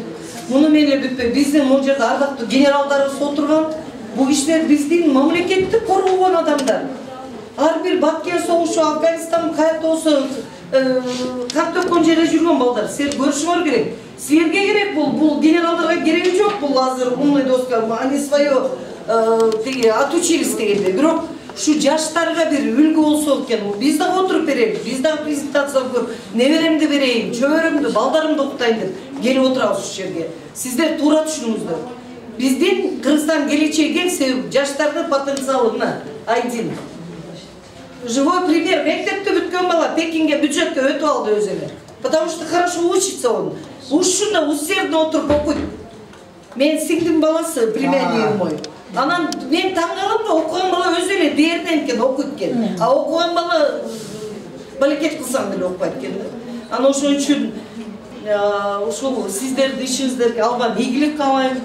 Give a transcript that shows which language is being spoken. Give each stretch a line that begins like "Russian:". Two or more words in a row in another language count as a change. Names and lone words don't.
Kyrgyz: Муну менен бүтпөй, биздин могу жерде ардактуу генералдарыбыз отурган, бул кишилер биздин мамлекетти коргогон адамдар. Ар бир Бакия согушу, Афганистан каякта болсо кан төккөн жерде жүргөн балдар. Силер көрүшүңөр керек. Силерге керек бул генералдарга кереги жок. Бул азыр
Russian: умный доска, они свое отучились
Kyrgyz: дегенде. Бирок ушу жаштарга бир үлгү болсо экен. Биз дагы отуруп берели, биз дагы презентация көрүп, неберемди берейин, чөбөрөмдү, балдарымды окутайын деп келип отурабыз ушул жерге. Сиздер туура түшүнүңүздөр. Биздин Кыргызстан келечеги кең, себеби жаштардын потенциалы мына один.
Russian: Живой пример.
Kyrgyz: Мектепте бүткөн бала Пекинге бюджетке өтүп алды өзү эле.
Russian: Потому что хорошо учится он.
Kyrgyz: Ушуна усердно отуруп окуйт. Мен сиңдим баласы,
Russian: племянник мой.
Kyrgyz: Анан мен таң калам да, окуган бала өзү эле дээрден экен, окуйт экен. А окуган бала балекет кылсаң деле окуйт экен. Анан ошон үчүн ушул сиздердин ишиңиздерге албан ийгилик каалайм.